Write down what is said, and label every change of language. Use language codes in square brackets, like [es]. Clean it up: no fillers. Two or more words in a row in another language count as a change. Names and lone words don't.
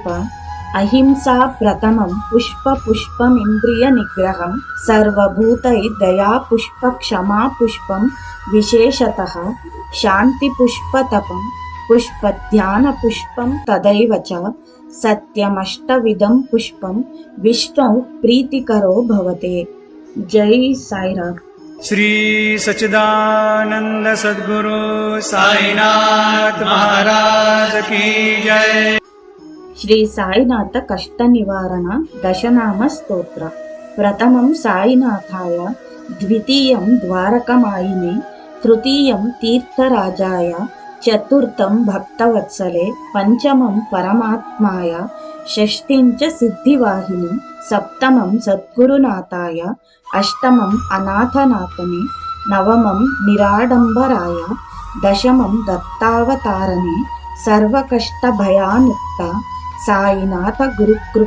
[sa] అహింసా ప్రథమం పుష్పమింద్రియ నిగ్రహం, సర్వభూతై దయా పుష్ప క్షమా పుష్పం, విశేషతః శాంతి పుష్పతపం, పుష్పధ్యాన పుష్పం తదైవ చ, सत्यमष्टविधं पुष्पं विष्णौ प्रीतिकरो भवते। [hi] जय साईराम। श्री सच्चिदानंद सद्गुरु साईनाथ महाराज की जय। [sa] శ్రీ సాయినాథ కష్ట నివారణ దశనామ స్తోత్ర. ప్రథమం సాయినాథాయ, ద్వితీయం ద్వారకమాయినే, తృతీయం తీర్థరాజాయ, చతుర్థం భక్తవత్సలే, పంచమం పరమాత్మాయ, షష్ఠిం చ సిద్ధివాహిని, సప్తమం సద్గురునాథాయ, అష్టమం అనాథనాథనే, నవమం నిరాడంబరాయ, దశమం దత్తావతారణే, సర్వకష్టభయానుక్త సాయినాథ గురుకృప.